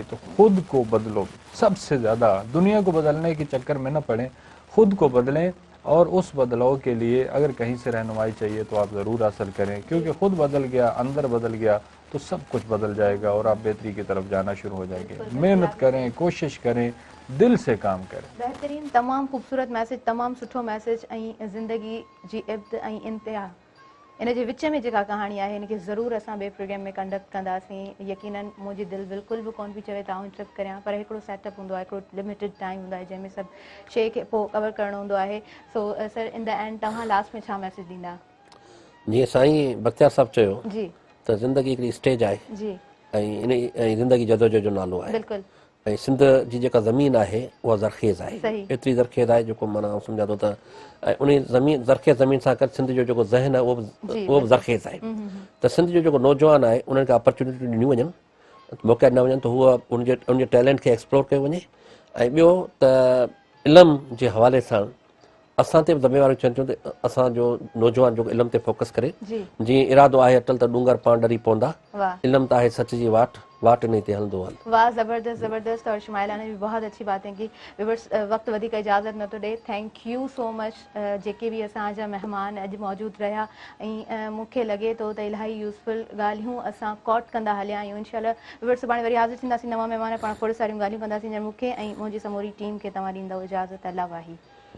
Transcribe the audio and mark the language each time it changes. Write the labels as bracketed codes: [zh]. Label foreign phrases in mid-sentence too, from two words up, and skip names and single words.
[ur] تو خود کو بدلو، سب سے زیادہ دنیا کو بدلنے کے چکر میں نہ پڑیں، خود کو بدلیں، اور اس بدلاؤ کے لیے اگر کہیں سے رہنمائی چاہیے تو آپ ضرور حاصل کریں، کیونکہ خود بدل گیا، اندر بدل گیا تو سب کچھ بدل جائے گا اور آپ بہتری کی طرف جانا شروع ہو جائیں گے. محنت کریں، کوشش کریں، دل سے کام کریں. [sd] बेहतरीन, तमाम खूबसूरत मैसेज, तमाम सुठो मैसेज ऐं ज़िंदगी जी इब्त ऐं इंतिहा, इन जे विच में जेका कहानी आहे इनखे ज़रूरु असां ॿिए प्रोग्राम में कंडक्ट कंदासीं। यकीनन मुंहिंजी दिलि बिल्कुलु बि कोन पई चवे त आउं इंटरप्ट करियां, पर हिकिड़ो सेटअप हूंदो आहे, हिकिड़ो [en] limited time [sd] हूंदो आहे जंहिंमें सभु शइ खे पोइ कवर करणो हूंदो आहे। सो सर, [en] in the end [sd] तव्हां लास्ट में छा मैसेज ॾींदा? जीअं साईं बख्तियार साहब चयो जी त ज़िंदगी हिकिड़ी स्टेज आहे जी, ऐं ज़िंदगी जदोजहद जो नालो आहे, बिल्कुलु। ऐं सिंध जी जेका ज़मीन आहे उहा ज़रख़ेज़ आहे, सही। एतिरी ज़रख़ेज़ आहे जेको माना सम्झा थो त उन ज़मीन ज़रख़ेज़ ज़मीन सां गॾु सिंध जो जेको ज़हन आहे उहो बि ज़रख़ेज़ आहे। त सिंध जो जेको नौजवान आहे उन्हनि खे अपॉर्चुनिटियूं ॾिनियूं वञनि, मौक़ा ॾिना वञनि त हूअ उनजे टैलेंट खे एक्सप्लोर कयो वञे। ऐं ॿियो त इल्म जे हवाले सां असां ते बि ज़िम्मेवारियूं अचनि थियूं त असांजो नौजवान जेको इल्म ते फोकस करे जी जीअं इरादो आहे अटल त डूंगर पाण डरी पवंदा वाह इल्म त आहे सच जी वाट इन ते हलंदो हल वाह ज़बरदस्त ज़बरदस्त [ur] اور شمائلہ نے بھی بہت اچھی باتیں کی [sd] व्यूअर्स वक्त वधीक इजाज़त न थो ॾे [en] thank you so much [sd] जेके भी असांजा महिमान अॼु मौजूद रहिया ऐं मूंखे लॻे थो त इलाही यूज़फुल ॻाल्हियूं असां कॉट कंदा हलिया आहियूं इंशाल्लाह व्यूअर्स सुभाणे वरी हाज़िर थींदासीं नवां महिमान पाण खोड़ सारियूं ॻाल्हियूं कंदासीं जंहिं मूंखे ऐं मुंहिंजी समूरी टीम खे तव्हां ॾींदव इजाज़त अल्लाह वाही